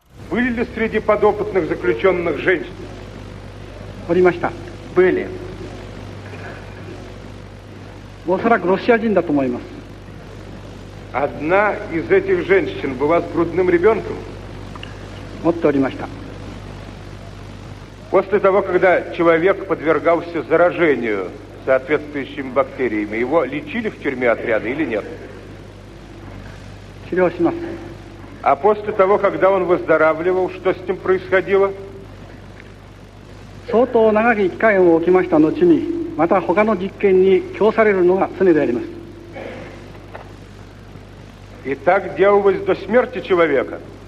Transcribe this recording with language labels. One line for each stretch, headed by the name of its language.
Russian: Были ли среди подопытных заключенных женщины?
Japanese: おりました。были。おそらくロシア人だと思います。
Russian: Одна из этих женщин была с грудным ребенком?
Japanese: 持っておりました。
Russian: После того, когда человек подвергался заражению соответствующими бактериями, его лечили в тюрьме отряда или нет?
Japanese: 治療します。
Russian: А после того, когда он выздоравливал, что с ним происходило?
Japanese: 相当長き期間を置きました後に、また他の実験に供されるのが常であります。
Russian: И так делалось до смерти человека?